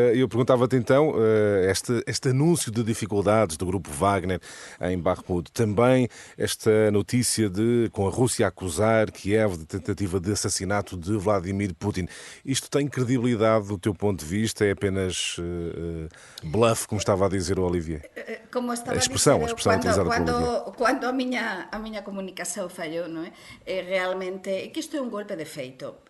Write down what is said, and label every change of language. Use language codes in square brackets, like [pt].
[pt] Eu perguntava-te então, este anúncio de dificuldades do grupo Wagner em Bakhmut, também esta notícia com a Rússia a acusar Kiev de tentativa de assassinato de Vladimir Putin. Isto tem credibilidade do teu ponto de vista? É apenas bluff, como estava a dizer o Olivier? [gl] Como estaba [pt] a expressão utilizada [gl] cando, [pt] pelo [gl] cando a miña comunicación fallou, non é? Realmente, que isto é un golpe de feito.